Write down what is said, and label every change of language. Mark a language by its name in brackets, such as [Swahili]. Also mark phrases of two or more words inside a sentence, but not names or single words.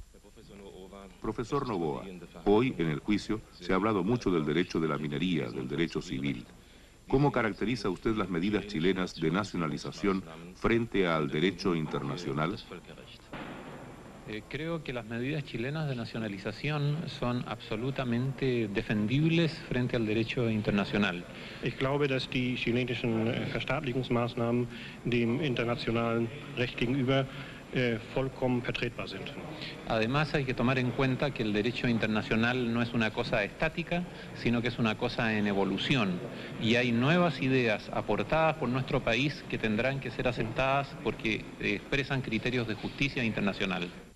[Spanish] Profesor Novoa, hoy en el juicio se ha hablado mucho del derecho de la minería, del derecho civil. ¿Cómo caracteriza usted las medidas chilenas de nacionalización frente al derecho internacional? Creo que las medidas chilenas de nacionalización son absolutamente defendibles frente al derecho internacional. [German] Ich glaube, dass die chilenischen Verstaatlichungsmaßnahmen dem internationalen Recht gegenüber vollkommen vertretbar sind. [Spanish] Además, hay que tomar en cuenta que el derecho internacional no es una cosa estática, sino que es una cosa en evolución. Y hay nuevas ideas aportadas por nuestro país que tendrán que ser aceptadas porque expresan criterios de justicia internacional.